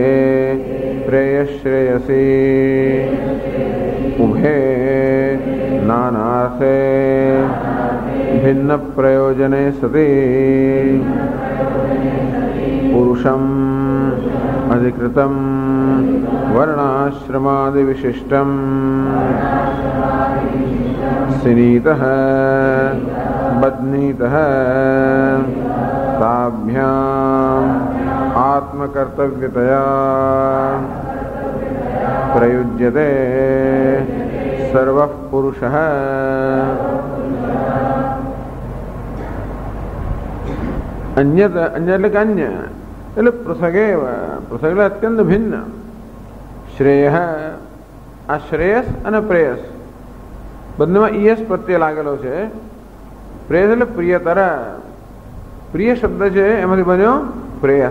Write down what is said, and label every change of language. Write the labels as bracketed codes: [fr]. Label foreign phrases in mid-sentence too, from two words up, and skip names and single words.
[sa] પ્રેયશ્રેયસી ઉભે નાનાર્થે ભિન્ન પ્રયોજને સતી પુરુષમ અધિકૃતમ વર્ણાશ્રમાદિ વિશિષ્ટમ સિનીતઃ બધ્નીતઃ તાભ્યામ आत्मकर्तव्यतया प्रयुज्यते सर्वः पुरुषः। अन्यत अन्य [gu] એટલે કે અન્ય એટલે પૃથગેવ પૃથગ એટલે અત્યંત ભિન્ન. શ્રેય આ શ્રેયસ અને પ્રેયસ બંનેમાં ઈયસ પ્રત્યે લાગેલો છે. પ્રેયસ એટલે પ્રિયતર, પ્રિય શબ્દ છે એમાંથી બન્યો પ્રેયસ.